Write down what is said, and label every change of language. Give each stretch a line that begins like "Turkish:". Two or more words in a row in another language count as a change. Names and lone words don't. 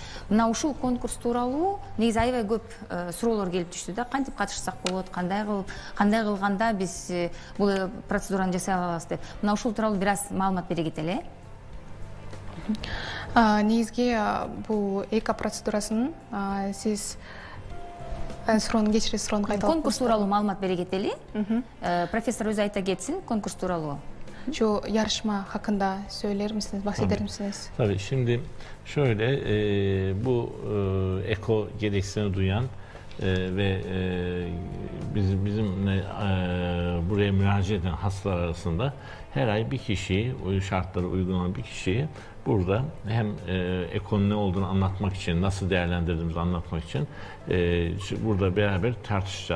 Kyrgyz: Мына ушул конкурс тууралуу негизи аябай көп суроолор келип түштү да, кантип катышсак болот, кандай кылганда биз бул процедураны жасай алабыз деп. Мына ушул тууралуу бир аз маалымат бере кетели. Негизги бул эко процедурасын сиз суроону кечирип суроону кайталап конкурс тууралуу маалымат бере кетели. Профессор өзү айта кетсин конкурс тууралуу.
Turkish: Şu yarışma hakkında söyler misiniz, bahseder misiniz? Tabii, şimdi şöyle bu eko gereksinimi duyan ve bizimle buraya müracaat eden hastalar arasında her ay bir kişiyi, o şartlara uygun olan bir kişiyi burada hem ekonun ne olduğunu anlatmak için, nasıl değerlendirdiğimizi anlatmak için burada beraber tartışacağız.